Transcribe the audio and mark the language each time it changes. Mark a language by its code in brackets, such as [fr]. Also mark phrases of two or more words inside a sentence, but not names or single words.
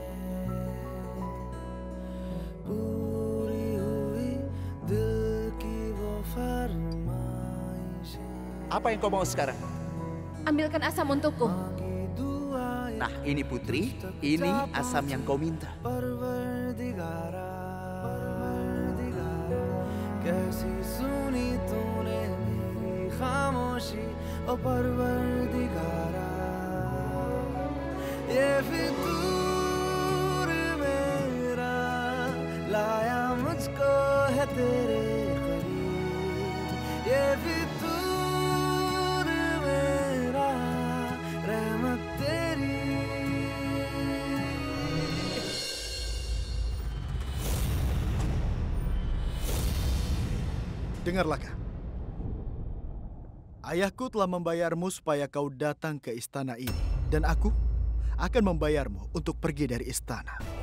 [hi] पूरी हुई दिल की वो फरमाइशें. [id] Apa yang kau mau sekarang? Ambilkan asam untukku. Nah, ini putri, ini asam yang kau minta. [hi] परवरदिगारा कैसी सुनी तूने मेरी खामोशी ओ परवरदिगारा ये फितूर मेरा लाया मुझको है तेरे करीब ये फितूर मेरा रहमत तेरी. [id] Dengarlah, Kak. Ayahku telah membayarmu supaya kau datang ke istana ini. Dan aku akan membayarmu untuk pergi dari istana.